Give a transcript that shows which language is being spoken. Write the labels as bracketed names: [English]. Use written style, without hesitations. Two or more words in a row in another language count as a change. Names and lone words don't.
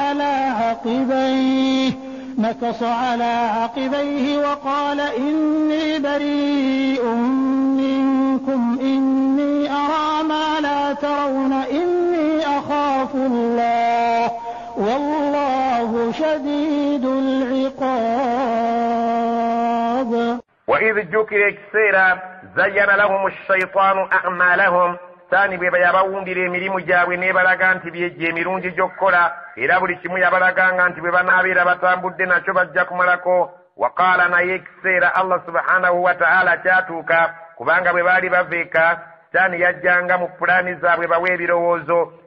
[Arabic] على عقبيه وقال إني بريء منكم إني أرى ما لا ترون إني أخاف الله والله شديد العقاب. وإذ ذكر كثيرا زين لهم الشيطان أعمالهم [Ganda] saani bwe yabawundira emirimu gyabwe n'ebalaga nti byejje emirungi gy'okkola era buli kimu yabalaganga nti bwe banaabeera batambudde nakyo bajja kumalako. Waqaala, naye ekiseera [Arabic] الله سبحانه وتعالى [Ganda] kyatuuka, kubanga bwe baali baveeka saani yajjanga mu pulaani zaabwe bawe ebirowoozo